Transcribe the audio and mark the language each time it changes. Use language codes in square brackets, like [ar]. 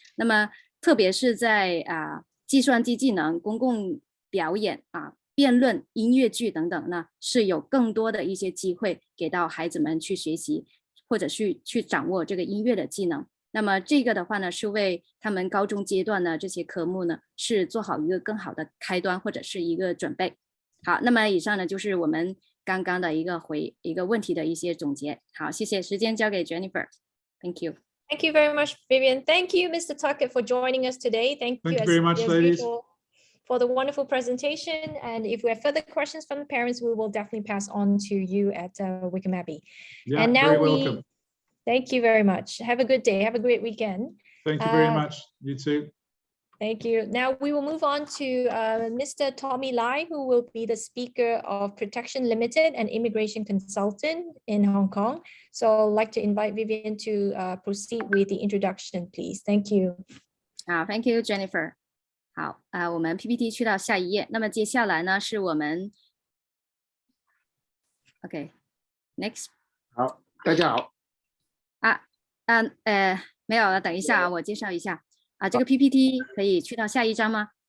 [zh] 那么特别是在计算机技能、公共表演辩论、音乐剧等等呢，是有更多的一些机会给到孩子们去学习，或者去掌握这个音乐的技能。那么这个的话呢，是为他们高中阶段呢这些科目呢，是做好一个更好的开端或者是一个准备。好，那么以上呢就是我们刚刚的一个问题的一些总结。好，谢谢，时间交给 Jennifer。 [en] Thank you. Thank you very much, Vivian. Thank you, Mr. Tuckett, for joining us today. Thank you very much, ladies, for the wonderful presentation. And if we have further questions from the parents, we will definitely pass on to you at Wycombe Abbey. Yeah, and now very welcome. Thank you very much. Have a good day. Have a great weekend. Thank you very much. You too. Thank you. Now we will move on to Mr. Tommy Lai, who will be the speaker of Protection Limited and Immigration Consultant in Hong Kong. So I'd like to invite Vivian to proceed with the introduction, please. Thank you. Thank you, Jennifer. [zh] 好，我们 PPT 去到下一页。那么接下来呢，是我们 [en] OK，next。 [zh] 好，大家好。没有了，等一下我介绍一下这个 PPT 可以去到下一章吗？